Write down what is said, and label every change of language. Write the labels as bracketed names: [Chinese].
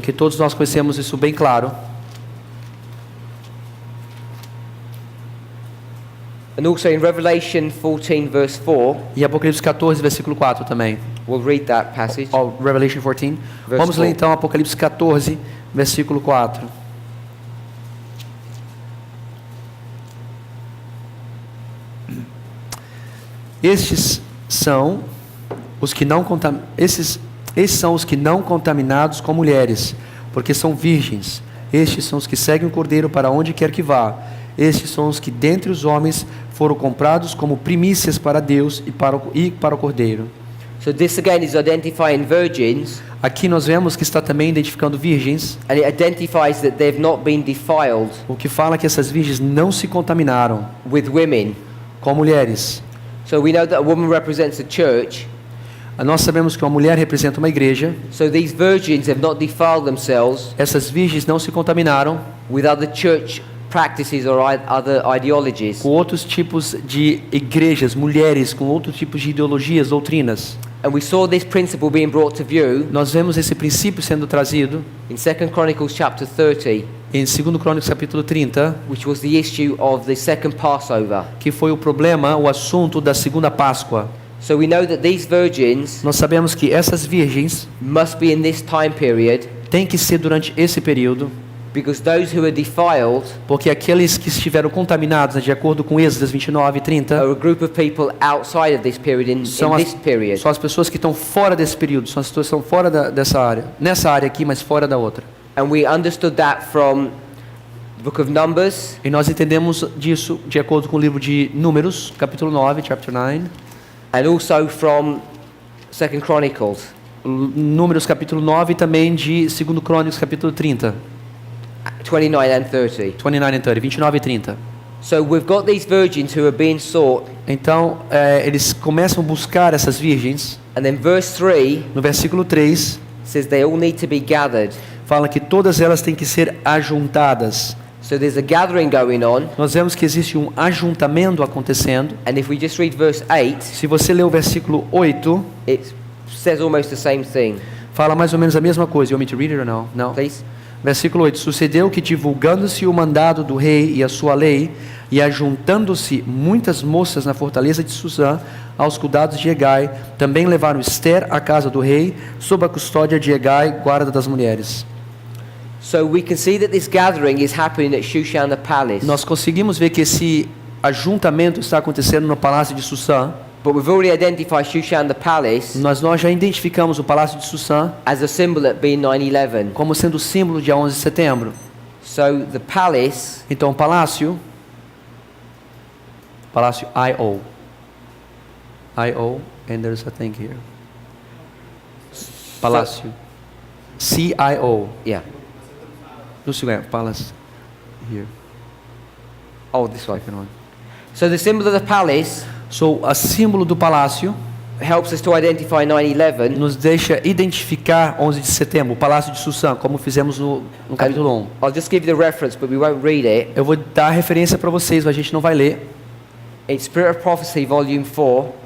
[Portuguese] que todos nós conhecemos isso bem claro. [English] And also in Revelation 14 verse 4, [Portuguese] E Apocalipse 14, versículo 4 também. [English] we'll read that passage. Ó, Revelation 14. Verse [Portuguese] Vamos ler [English] 4. [Portuguese] então Apocalipse 14, versículo 4. Estes são os que não esses são os que não contaminados com mulheres, porque são virgens. Estes são os que seguem o Cordeiro para onde quer que vá. Estes são os que dentre os homens foram comprados como primícias para Deus e para o Cordeiro. [English] So this again is identifying virgins, [Portuguese] Aqui nós vemos que está também identificando virgens, [English] and it identifies that they've not been defiled [Portuguese] o que fala que essas virgens não se contaminaram [English] with women. [Portuguese] com mulheres. [English] So we know that a woman represents a church. [Portuguese] Nós sabemos que uma mulher representa uma igreja. [English] So these virgins have not defiled themselves [Portuguese] Essas virgens não se contaminaram [English] with other church practices or other ideologies. [Portuguese] com outros tipos de igrejas, mulheres com outros tipos de ideologias, doutrinas. [English] And we saw this principle being brought to view [Portuguese] Nós vemos esse princípio sendo trazido [English] in 2 Chronicles chapter 30, [Portuguese] em 2 Crônicas capítulo 30, [English] which was the issue of the second Passover. [Portuguese] que foi o problema, o assunto da segunda Páscoa. [English] So we know that these virgins [Portuguese] Nós sabemos que essas virgens [English] must be in this time period, [Portuguese] têm que ser durante esse período, [English] because those who are defiled [Portuguese] porque aqueles que estiveram contaminados, de acordo com Êxodo 29 e 30, [English] are a group of people outside of this period in [Portuguese] são [English] this period. [Portuguese] as pessoas que estão fora desse período, são as pessoas que estão fora dessa área, nessa área aqui, mas fora da outra. [English] And we understood that from the book of Numbers, [Portuguese] E nós entendemos disso de acordo com o livro de Números, capítulo 9, chapter 9, [English] and also from 2 Chronicles. [Portuguese] Números capítulo 9 e também de 2 Crônicas capítulo 30, [English] 29 and 30. 29 and 30, [Portuguese] 29 e 30. [English] So we've got these virgins who are being sought, [Portuguese] Então, eles começam a buscar essas virgens. [English] and then verse 3 [Portuguese] No versículo 3, [English] says they all need to be gathered. [Portuguese] fala que todas elas têm que ser ajuntadas. [English] So there's a gathering going on, [Portuguese] Nós vemos que existe um ajuntamento acontecendo. [English] and if we just read verse 8, [Portuguese] Se você ler o versículo 8, [English] it says almost the same thing. [Portuguese] fala mais ou menos a mesma coisa. [English] You want me to read it or no? No. Please. [Portuguese] Versículo 8. Sucedeu que, divulgando-se o mandado do rei e a sua lei, e ajuntando-se muitas moças na fortaleza de Susã, aos cuidados de Hegai, também levaram Ester à casa do rei, sob a custódia de Hegai, guarda das mulheres. [English] So we can see that this gathering is happening at Shushan the palace. [Portuguese] Nós conseguimos ver que esse ajuntamento está acontecendo no palácio de Susã. [English] But we've already identified Shushan the palace [Portuguese] Nós já identificamos o palácio de Susã [English] as a symbol at being 9/11. [Portuguese] como sendo o símbolo de 11 de setembro. [English] So the palace [Portuguese] Então, o palácio [English] I.O. I.O. and there's a thing here. [Portuguese] Palácio. C.I.O. [English] Yeah. [Portuguese] No segundo, palace. Here. [English] Oh, this one. Second one. So the symbol of the palace [Portuguese] So, a símbolo do palácio [English] helps us to identify 9/11. [Portuguese] nos deixa identificar 11 de setembro, o palácio de Susã, como fizemos no capítulo 1. [English] I'll just give you the reference, but we won't read it. [Portuguese] Eu vou dar a referência para vocês, mas a gente não vai ler. [English] It's Spirit of Prophecy, Volume 4,